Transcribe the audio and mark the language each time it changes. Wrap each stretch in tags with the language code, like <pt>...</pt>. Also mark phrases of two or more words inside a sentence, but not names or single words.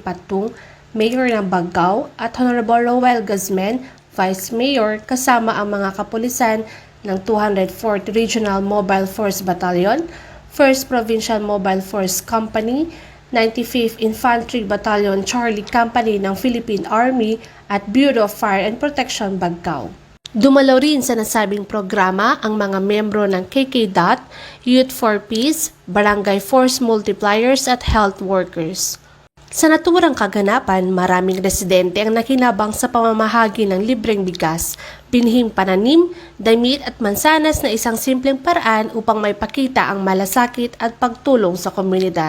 <tl>Patung, Mayor ng Bagcao, at Honorable Roel Guzman, Vice Mayor, kasama ang mga kapulisan ng 204th Regional Mobile Force Battalion, 1st Provincial Mobile Force Company, 95th Infantry Battalion Charlie Company ng Philippine Army at Bureau of Fire and Protection, Bagcao. Dumalo rin sa nasabing programa ang mga membro ng KKDOT, Youth for Peace, Barangay Force Multipliers at Health Workers. Sa naturang kaganapan, maraming residente ang nakinabang sa pamamahagi ng libreng bigas, binhing pananim, damit at mansanas na isang simpleng paraan upang maipakita ang malasakit at pagtulong sa komunidad.</tl>